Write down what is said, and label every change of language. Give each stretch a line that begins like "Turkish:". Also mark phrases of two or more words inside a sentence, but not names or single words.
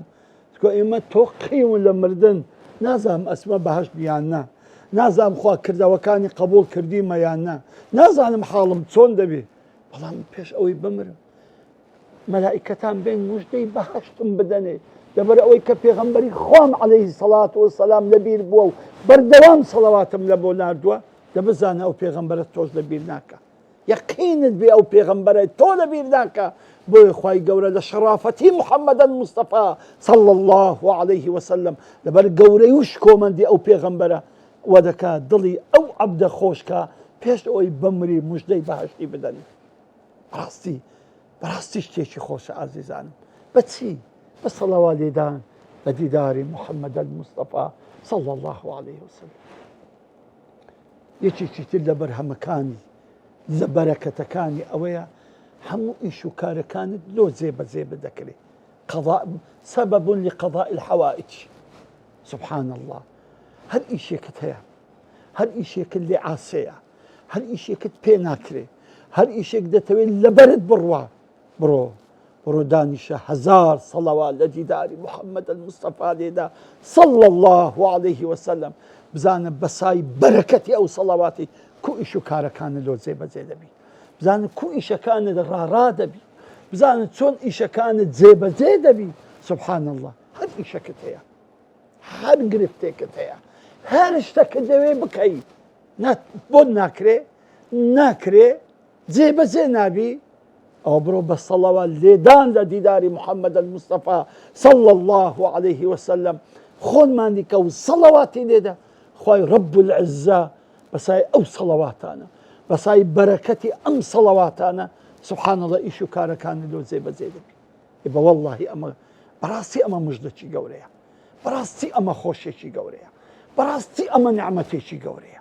Central Kurdish: چکۆ ئێمە تۆقیون لە مردن، نازانم ئەسمە بەهەشت بیان نا، نازانم خوا کردەوەکانی قبول کردیمە یان نا، نازانم حاڵم چۆن دەبێ، بەڵام پێش ئەوەی بمرم مەلائیکەتان بێن مژدەی بەهەشتم بدەنێ، لەبەر ئەوەی کە پێغەمبەری خوام
Arabic: عليه الصلاة والسلام
Central Kurdish: لەبیر بووە و بەردەوام سەڵەواتم لە بۆ ناردووە، دەبزانە ئەو پێغەمبەرە تۆش لەبیر ناکە، یەقینت بێ ئەو پێغەمبەرە تۆ لەبیر ناکە. بۆیە خوای گەورە لە شەرافەتی محەممەد المستەفا
Arabic: صلى الله عليه وسلم
Central Kurdish: لەبەر گەورەی و شکۆمەندی ئەو پێغەمبەرە وە دەکات دڵی ئەو عەبدە خۆشکە پێش ئەوەی بمری مژدەی بەهەشتی بدەنی. بەڕاستی شتێکی خۆشە ئازیزانم. بەچی؟ بە سەڵاوات لێدان بە دیداری محەممەد المستەفا
Arabic: صلى الله عليه وسلم.
Central Kurdish: یەکێکی تر لە بەرهەمەکانی لە بەرەکەتەکانی ئەوەیە هەموو ئیش و کارەکانت لۆ جێبەجێ بدەکرێت.
Arabic: سبب لقضاء الحوائج. سبحان الله،
Central Kurdish: هەر ئیشێکت هەیە، هەر ئیشێکت لێ عاسەیە، هەر ئیشێکت پێ ناکرێ، هەر ئیشێک دەتەوێت لەبەرت بڕوا، بڕۆ دانیشە هەزار سەڵەوات لە دیداری محەممەد المستەفا لێدا
Arabic: صلى الله عليه وسلم.
Central Kurdish: بزانە بەسای بەرەکەتی ئەو سەڵەواتی کو ئیش و کارەکانت لۆ جێبەجێ دەبی، بزانە کو ئیشەکانت ڕاڕا دەبی، بزانە چۆن ئیشەکانت جێبەجێ دەبی.
Arabic: سبحان الله،
Central Kurdish: هەر ئیشەکەت هەیە، هەر گرفتێکت هەیە، هەر شتەکە دەوێ بکەی، بۆ ناکرێ جێبەجێ نابی، ئەو بڕۆ بە سەڵەوات لێدان لە دیداری محەممەد المستەفا
Arabic: صلى الله عليه وسلم
Central Kurdish: خۆنمان دیکە و سەڵەواتی لێدا. خوای
Arabic: رب العزە
Central Kurdish: بەسای ئەو سەڵەواتانە، بەسای بەرەکەتی ئەم سەڵەواتانە
Arabic: سبحان الله
Central Kurdish: ئیش و کارەکانی لۆ جێبەجێ دەبی. بە وەڵڵاهی ئەمە بەڕاستی ئەمە مژدەکی گەورەیە، بەڕاستی ئەمە خۆشێکی گەورەیە، بەڕاستی ئەمە نعمەتێکی گەورەیە.